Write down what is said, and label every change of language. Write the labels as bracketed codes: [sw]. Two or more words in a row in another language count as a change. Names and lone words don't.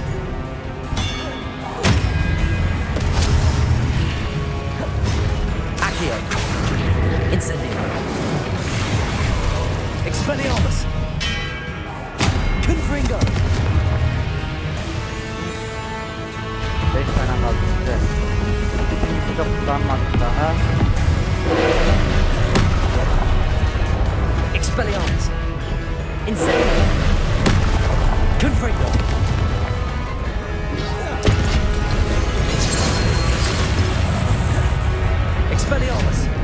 [la] Accio. Incendio. Expelliarmus. Confringo. [tr] 5 tane kaldı size. Hiç de kullanmadık daha. [la] Expelliarmus. Incendio. Confringo. Expelliarmus.